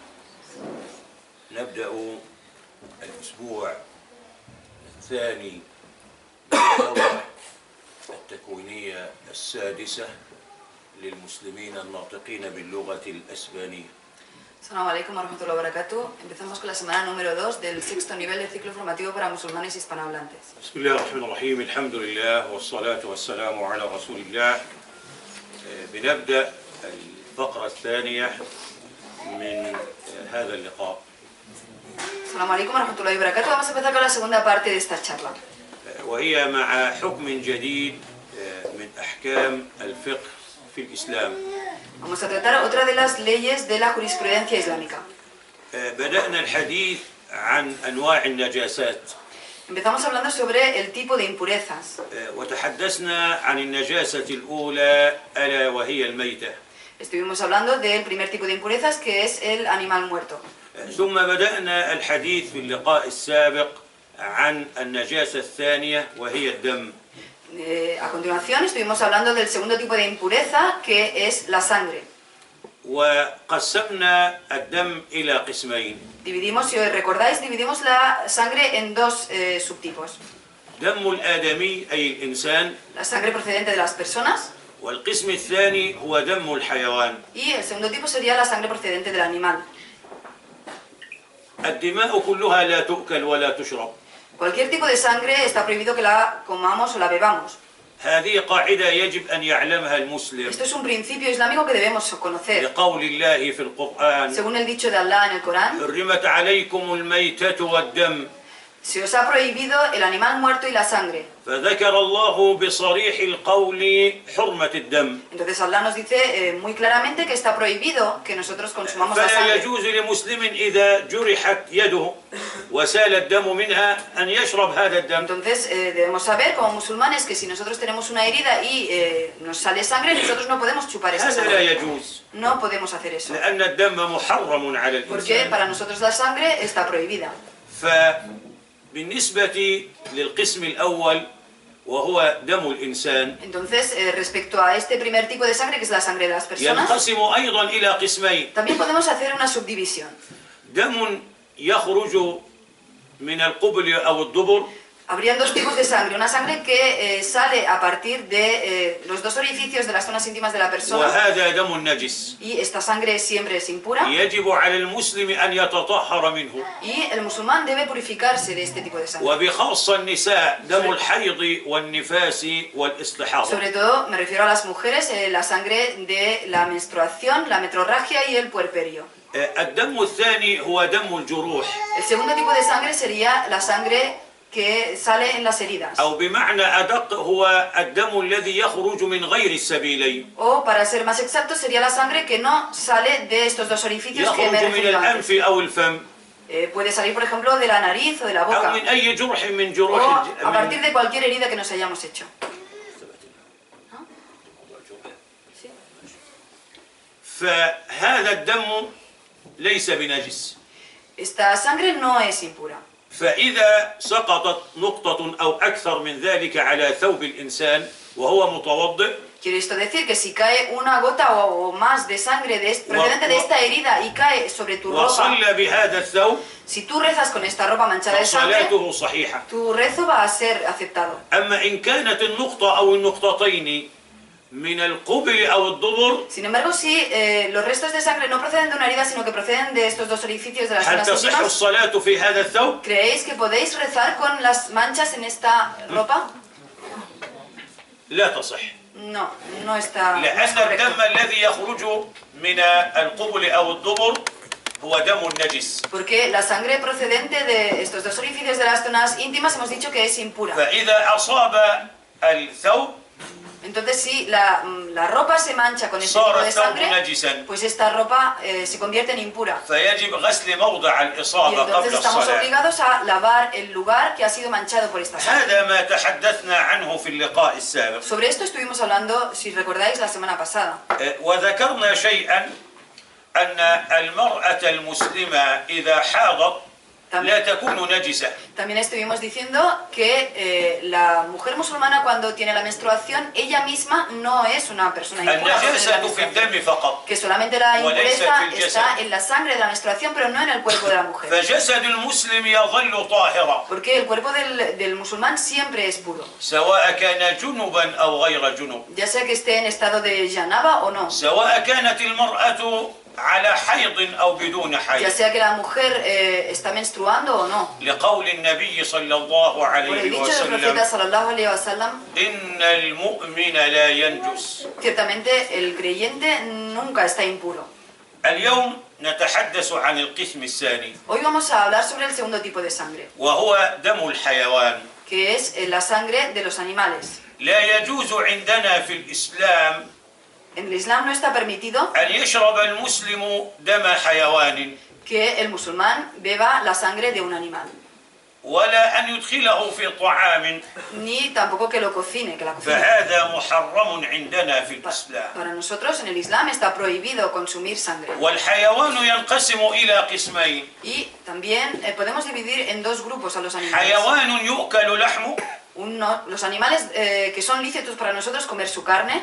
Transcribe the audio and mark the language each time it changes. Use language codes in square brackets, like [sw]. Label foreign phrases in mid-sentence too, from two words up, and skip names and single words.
[ar] نبدأ الأسبوع الثاني من الدورة التكوينية السادسة للمسلمين الناطقين باللغة الأسبانية. السلام عليكم ورحمة الله وبركاته. [es] Empezamos con la semana número 2 del sexto nivel del ciclo formativo para musulmanes hispanohablantes. [ar] بسم الله الرحمن الرحيم. الحمد لله والصلاة والسلام على رسول الله. بنبدأ الفقرة الثانية من هذا اللقاء. السلام عليكم ورحمة الله وبركاته. [es] Vamos a empezar con la segunda parte de esta charla. [ar] وهي مع حكم جديد من أحكام الفقه في الإسلام. [es] Vamos a tratar otra de las leyes de la jurisprudencia islámica. [ar] بدأنا الحديث عن أنواع النجاسات. [es] Empezamos hablando sobre el tipo de impurezas. [ar] وتحدثنا عن النجاسة الأولى ألا وهي الميتة. [es] Estuvimos hablando del primer tipo de impurezas, que es el animal muerto. [ar] ثم بدأنا الحديث في اللقاء السابق عن النجاسة الثانية وهي الدم. [es] A continuación estuvimos hablando del segundo tipo de impureza, que es la sangre. [ar] وقسمنا الدم إلى قسمين. [es] Dividimos, si os recordáis, dividimos la sangre en dos subtipos. [ar] دم الآدمي أي الإنسان. [es] La sangre procedente de las personas. [ar] والقسم الثاني هو دم الحيوان. [es] Y el segundo tipo sería la sangre procedente del animal. [ar] الدماء كلها لا تؤكل ولا تشرب. [es] Cualquier tipo de sangre está prohibido que la comamos o la bebamos. [ar] هذه قاعدة يجب أن يعلمها المسلم. [es] Esto es un principio islámico que debemos conocer. [ar] لقول الله في القرآن [es] Según el dicho de Allah en el Corán, [ar] حرمت عليكم الميتة والدم. [es] se os ha prohibido el animal muerto y la sangre. [ar] فذكر الله بصريح القول حرمة الدم. [es] Entonces Allah nos dice muy claramente que está prohibido que nosotros consumamos la [ar] فلا [es] sangre. [ar] يجوز لمسلم إذا جرحت يده وسال الدم منها أن يشرب هذا الدم. [es] Entonces debemos saber como musulmanes que si nosotros tenemos una herida y nos sale sangre, nosotros no podemos chupar esa [ar] هذا لا [es] sangre. [ar] يجوز. [es] No podemos hacer eso. [ar] لأن الدم محرم على [es] Porque [ar] الإنسان. [es] para nosotros la sangre está prohibida. [ar] بالنسبة للقسم الأول وهو دم الإنسان [es] Entonces, respecto a este primer tipo de sangre, que es la sangre de las personas, [ar] ينقسم أيضا إلى قسمين. [es] también podemos hacer una subdivisión. [ar] دم يخرج من القبل أو الدبر. [es] Habrían dos tipos de sangre. Una sangre que sale a partir de los dos orificios de las zonas íntimas de la persona. [ar] وهذا دم نجس. [es] Y esta sangre siempre es impura. [ar] يجب على المسلم أن يتطهر منه. [es] Y el musulmán debe purificarse de este tipo de sangre. [ar] وبخاصة النساء دم الحيض والنفاس والاستحاضة. [es] Sobre todo, me refiero a las mujeres, la sangre de la menstruación, la metrorragia y el puerperio. [ar] الدم الثاني هو دم الجروح. [es] El segundo tipo de sangre sería la sangre que sale en las heridas. [ar] أو بمعنى أدق هو الدم الذي يخرج من غير السبيلين. [es] O, para ser más exacto, sería la sangre que no sale de estos dos orificios que me he [ar] يخرج من [es] referido antes. [ar] الأنف أو الفم. [es] Puede salir, por ejemplo, de la nariz o de la [ar] أو [es] boca. [ar] من أي جرح من [es] O [ar] جروح [es] a partir de cualquier herida que nos hayamos hecho. ¿Sí? [ar] فهذا الدم ليس بنجس. [es] Esta sangre no es impura. [ar] فإذا سقطت نقطة أو أكثر من ذلك على ثوب الإنسان وهو متوضئ. [es] Quiere esto decir que si cae una gota o más de sangre procedente de esta herida y cae sobre tu ropa, [ar] وصلى بهذا الثوب [es] si tú rezas con esta ropa manchada de sangre, [ar] فصلاته صحيحة. [es] tu rezo va a ser aceptado. [ar] أما إن كانت النقطة أو النقطتين من القبل أو الدبر [es] Sin embargo, si los restos de sangre no proceden de una herida, sino que proceden de estos dos orificios de las [ar] هل [es] zonas [ar] تصح [es] íntimas, [ar] الصلاة في هذا الثوب؟ [es] ¿creéis que podéis rezar con las manchas en esta ropa? [ar] لا تصح. [es] No, no está no es [ar] لأن [es] correcto. [ar] الدم الذي يخرج من القبل أو الدبر هو دم نجس. [es] Porque la sangre procedente de estos dos orificios de las zonas íntimas hemos dicho que es impura. [ar] فإذا أصاب الثوب [es] Entonces, si la ropa se mancha con este tipo [ar] صار [es] de [ar] الثوب [es] sangre, [ar] نجسا. [es] pues esta ropa se convierte en impura. [ar] فيجب غسل موضع [es] Y [ar] الإصابة [es] entonces [ar] قبل [es] estamos [ar] الصلاة. [es] obligados a lavar el lugar que ha sido manchado por esta sangre. [ar] هذا ما تحدثنا عنه في اللقاء السابق. [es] Sobre esto estuvimos hablando, si recordáis, la semana pasada. [ar] وذكرنا شيئا أن المرأة المسلمة إذا حاضت لا تكون نجسة. [es] También estuvimos diciendo que la mujer musulmana cuando tiene la menstruación, ella misma no es una persona impura. [ar] النجاسة في الدم فقط. [es] Que solamente la impureza [ar] وليست في [es] está [ar] الجسد. [es] en la sangre de la menstruación, pero no en el cuerpo de la mujer. [ar] فجسد المسلم يظل طاهرا [es] Porque el cuerpo del musulmán siempre es puro. [ar] سواء كان جنبا أو غير جنب. [es] Ya sea que esté en estado de janaba o no. [ar] سواء كانت المرأة على حيض أو بدون [es] Ya [ar] حيض. [es] sea que la mujer está menstruando o no. [ar] لقول النبي صلى الله [es] Por el [ar] عليه [es] dicho del profeta [ar] وسلم صلى الله عليه وسلم, إن المؤمن لا ينجس. [es] ciertamente el creyente nunca está impuro. [ar] اليوم نتحدث عن القسم الثاني [es] Hoy vamos a hablar sobre el segundo tipo de sangre, [ar] وهو دم الحيوان. [es] que es la sangre de los animales. [ar] لا يجوز عندنا في الإسلام [es] En el Islam no está permitido [ar] أن يشرب المسلم دم حيوان [es] que el musulmán beba la sangre de un animal, [ar] ولا أن يدخله في طعام، [es] ni tampoco que lo cocine, que la cocine. [ar] فهذا محرم عندنا في الإسلام. [es] Para nosotros en el Islam está prohibido consumir sangre. [ar] والحيوان ينقسم إلى قسمين: [es] Y también podemos dividir en dos grupos a los animales. [ar] حيوان يؤكل لحمه [es] Los animales que son lícitos para nosotros comer su carne,